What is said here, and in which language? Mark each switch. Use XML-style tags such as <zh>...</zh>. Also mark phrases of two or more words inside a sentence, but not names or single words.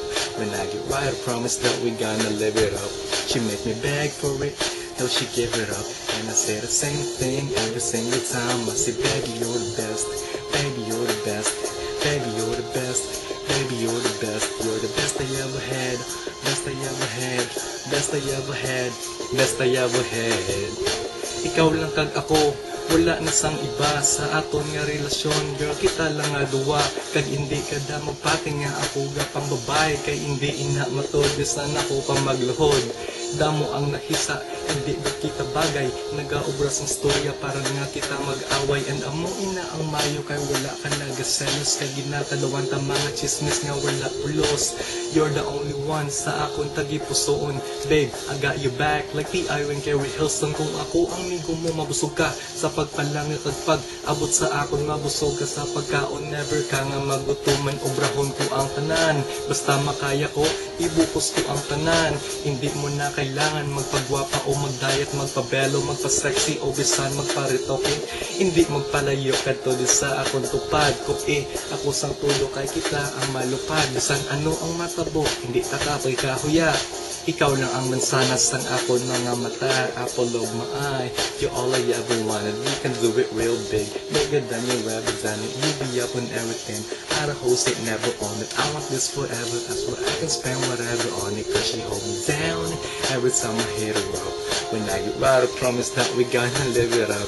<en>When I get right, I promise that we gonna live it up. She make me beg for it till she give it up. And I say the same thing every single time. I say, baby, you're the best. Baby, you're the best. Baby, you're the best. Baby, you're the best. You're the best I ever had. Best I ever had. Best I ever had. Best I ever had.</en> <hil>Ikaw lang kag ako. Wala na sang iba sa aton nga relasyon. Girl, kita lang nga duwa. Kag hindi ka da magpati nga ako gapang babae. Kay hindi ina matod. Bisan ako pa magluhod. Damo ang nakisa, hindi ba kita bagay. Nagaobras ang storya para nga kita mag-away. And amo ina ang mayo kay wala ka nagaselos. Kay ginatalawan ta mga chismis nga wala ulos.</hil> <en>You're the only one</en> <hil>sa akong tagipusoon.</hil> <en>Babe, I got you back like the Iron Carey Hilson.</en> <hil>Kung ako ang migo mo, mabusog ka sa pagpalangit at pag-abot sa akon. Mabusog ka sa pagkaon, never ka nga magutuman. Obrahon ko ang tanan, basta makaya ko, ibukos ko ang tanan. Hindi mo na kailangan magpagwapa o magdiet, magpabelo, magpa-sexy o bisan magparitoke. Hindi magpalayo kadto di sa akong tupad ko ako sang tulo kay kita ang malupad. Bisan ano ang matabo, hindi takapoy kahuya. Ikaw lang ang mansanas ng akon mga mata.</hil> <en>Apple of my eye, you're all I ever wanted. We can do it real big, bigger than you ever done it. You be up on everything, out of host it, never on it. I want this forever, I swear I can spend whatever on it. Cause she hold me down every time I hit her up. When I get right, I promise that we gonna live it up.</en>